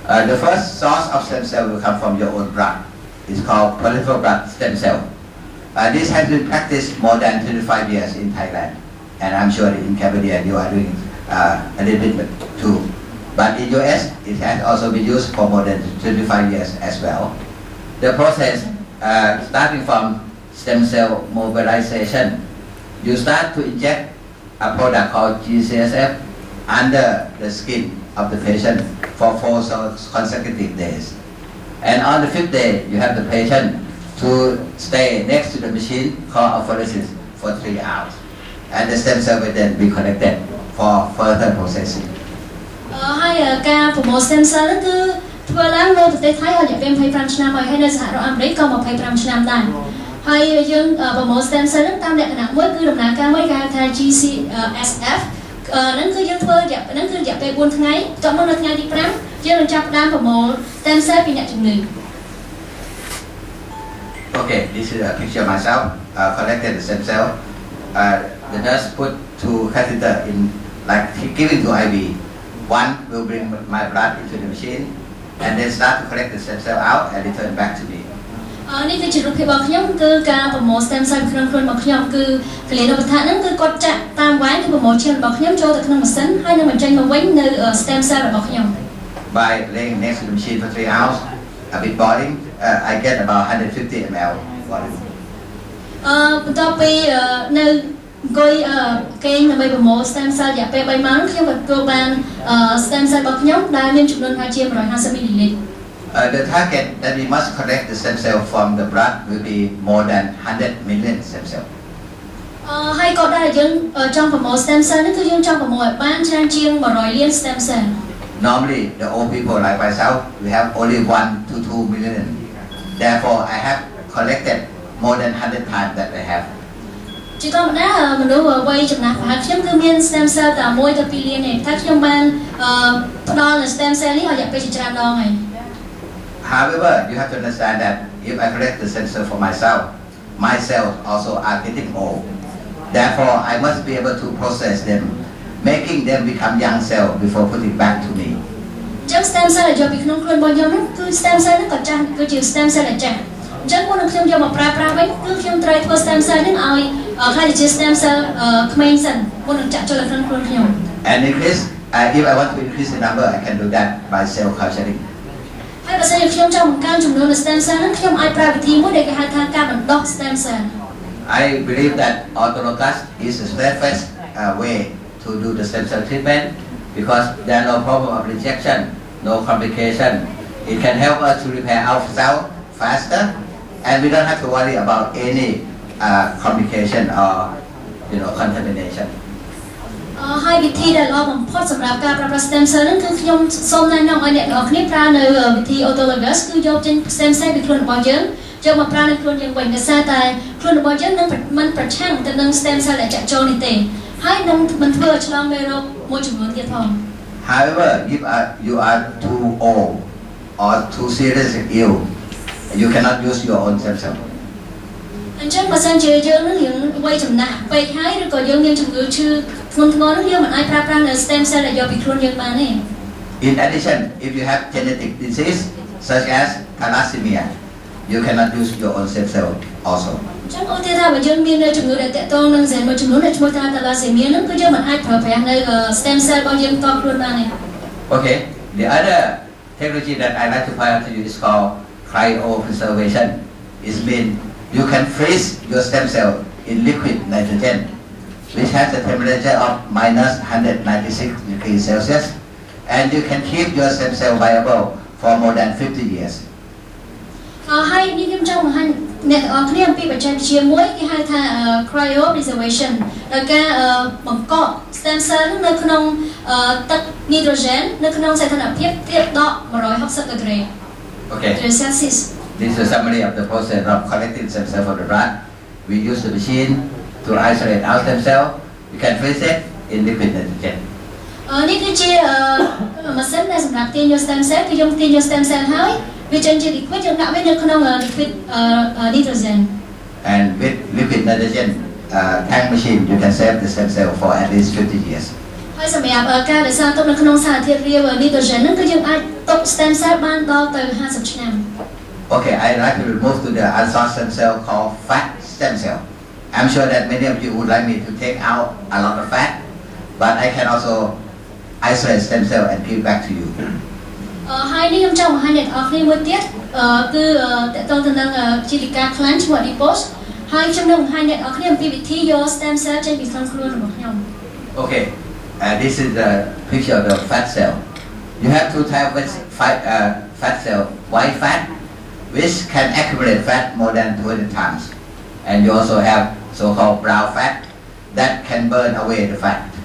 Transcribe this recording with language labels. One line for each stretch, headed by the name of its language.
English: The first source of stem cell will come from your own blood. It's called peripheral blood stem cell. This has been practiced more than 25 years in Thailand, and I'm sure in Cambodia you are doing a little bit too. But in US, it has also been used for more than 25 years as well. The process, starting from stem cell mobilization, you start to inject a product called GCSF under the skin of the patient for 4 consecutive days. And on the 5th day, you have the patient to stay next to the machine called apheresis for 3 hours. And the stem cell will then be collected for further processing.
Khmer: ហើយការប្រមូល stem cell ហ្នឹងគឺធ្វើឡើងនៅប្រទេសថៃរយៈពេល25ឆ្នាំហើយនៅសហរដ្ឋអាមេរិកក៏25ឆ្នាំដែរហើយយើងប្រមូល stem cell ហ្នឹងតាមលក្ខណៈមួយគឺដំណើរការមួយគេហៅថា GCSF ហ្នឹងគឺយើងធ្វើរយៈហ្នឹងគឺរយៈពេល4ថ្ងៃចុះមកនៅថ្ងៃទី5យើងនឹងចាប់ផ្ដើមប្រមូល stem cell ពីអ្នកជំងឺ
English: Okay, this is a picture of myself, collected the stem cell. The nurse put two catheter in, like giving to IV. One will bring my blood into the machine, and then start to collect the stem cell out and return back to me.
Khmer: នេះគឺជារូបភាពរបស់ខ្ញុំគឺការប្រមូល stem cell ក្នុងខ្លួនរបស់ខ្ញុំគឺកលៀនឧបថាហ្នឹងគឺគាត់ចាក់តាមវ៉ាញគឺប្រមូលឈាមរបស់ខ្ញុំចូលទៅក្នុងម៉ាស៊ីនហើយនឹងបញ្ចេញមកវិញនៅ stem cell របស់ខ្ញុំ
English: By laying next to the machine for 3 hours, a bit boiling, I get about 150 ml volume.
Khmer: បន្ទាប់ពីនៅអង្គុយគេងដើម្បីប្រមូល stem cell រយៈពេល3ម៉ោងខ្ញុំទទួលបាន stem cell របស់ខ្ញុំដែលមានចំនួនប្រហែលជា150 ml.
English: The target that we must collect the stem cell from the blood will be more than 100 million stem cell.
Khmer: ហើយក៏ដែលយើងចង់ប្រមូល stem cell នេះគឺយើងចង់ប្រមូលឲ្យបានច្រើនជាង100លាន stem cell.
English: Normally, the old people like myself, we have only 1 to 2 million. Therefore, I have collected more than 100 times that I have.
Khmer: ជាធម្មតាមនុស្សវ័យចំណាស់ប្រហែលខ្ញុំគឺមាន stem cell តែ1ទៅ2លានទេតែខ្ញុំបានផ្ដល់នៅ stem cell នេះរយៈពេលជាច្រើនដងហើយ
English: However, you have to understand that if I collect the stem cell for myself, my cells also are getting old. Therefore, I must be able to process them, making them become young cells before putting back to me.
Khmer: ចឹង stem cell ដែលយកពីក្នុងខ្លួនរបស់ខ្ញុំហ្នឹងគឺ stem cell ហ្នឹងក៏ចាស់គឺជា stem cell ដែលចាស់អញ្ចឹងមុននឹងខ្ញុំយកមកប្រើប្រាស់វិញគឺខ្ញុំត្រូវធ្វើ stem cell ហ្នឹងឲ្យខ្លះទៅជា stem cell ក្មេងសិនមុននឹងចាក់ចូលក្នុងខ្លួនខ្ញុំ
English: And increase, if I want to increase the number, I can do that by cell culturing.
Khmer: ហើយបើសិនជាខ្ញុំចង់បង្កើនចំនួន stem cell ហ្នឹងខ្ញុំអាចប្រើវិធីមួយដែលគេហៅថាការបណ្ដុះ stem cell.
English: I believe that autologous is the safest way to do the stem cell treatment because there are no problem of rejection, no complication. It can help us to repair our cell faster, and we don't have to worry about any complication or contamination.
Khmer: ហើយវិធីដែលល្អបំផុតសម្រាប់ការប្រើប្រាស់ stem cell ហ្នឹងគឺខ្ញុំសូមណែនាំឲ្យអ្នកទាំងអស់គ្នាប្រើនៅវិធី autologous គឺយកចេញ stem cell ពីខ្លួនរបស់យើងយកមកប្រើនៅខ្លួនយើងវិញដោយសារតែខ្លួនរបស់យើងនឹងមិនប្រឆាំងទៅនឹង stem cell ដែលចាក់ចូលនេះទេហើយនឹងមិនធ្វើឲ្យឆ្លងមេរោគមួយចំនួនទៀតផង
English: However, if you are too old or too seriously ill, you cannot use your own stem cell.
Khmer: អញ្ចឹងបើសិនជាយើងនឹងយើងវ័យចំណាស់ពេកហើយឬក៏យើងមានជំងឺឈឺធ្ងន់ធ្ងរនោះយើងមិនអាចប្រើប្រាស់នៅ stem cell ដែលយកពីខ្លួនយើងបានទេ
English: In addition, if you have genetic disease such as thalassemia, you cannot use your own stem cell also.
Khmer: ចឹងឧទាហរណ៍ថាបើយើងមានជំងឺដែលតាក់ទងនឹងហ្សែនមួយចំនួនដែលឈ្មោះថា thalassemia ហ្នឹងគឺយើងមិនអាចប្រើប្រាស់នៅ stem cell របស់យើងតខ្លួនបានទេ
English: Okay, the other technology that I like to point out to you is called cryopreservation. It means you can freeze your stem cell in liquid nitrogen, which has a temperature of minus 196 degrees Celsius, and you can keep your stem cell viable for more than 50 years.
Khmer: ហើយនេះខ្ញុំចង់បង្ហាញអ្នកទាំងអស់គ្នាអំពីបច្ចេកវិទ្យាមួយគេហៅថា cryopreservation ដោយការបង្កក stem cell នៅក្នុងទឹក nitrogen នៅក្នុងស្ថានភាពទាបដក160 degree Celsius.
English: This is a summary of the process of collecting stem cell from the blood. We use the machine to isolate our stem cell. We can freeze it in liquid nitrogen.
Khmer: នេះគឺជាម៉ាស៊ីនដែលសម្រាប់ទាញយក stem cell គឺយើងទាញយក stem cell ហើយវាចេញជា liquid យើងដាក់វានៅក្នុង liquid nitrogen.
English: And with liquid nitrogen tank machine, you can save the stem cell for at least 50 years.
Khmer: ហើយសម្រាប់ការរក្សាទុកនៅក្នុងសារធាតុរាវ nitrogen ហ្នឹងគឺយើងអាចទុក stem cell បានដល់ទៅ50ឆ្នាំ
English: Okay, I'd like to move to the other stem cell called fat stem cell. I'm sure that many of you would like me to take out a lot of fat, but I can also isolate stem cell and give back to you.
Khmer: ហើយនេះខ្ញុំចង់បង្ហាញអ្នកទាំងអស់គ្នាមួយទៀតគឺតកតងទៅនឹងជាលិកាខ្លាញ់ឈ្មោះ adipose ហើយខ្ញុំនឹងបង្ហាញអ្នកទាំងអស់គ្នាអំពីវិធីយក stem cell ចេញពីក្នុងខ្លួនរបស់ខ្ញុំ
English: Okay, this is the picture of the fat cell. You have two types of fat cell, white fat, which can accumulate fat more than 20 times, and you also have so-called brown fat that can burn away the fat.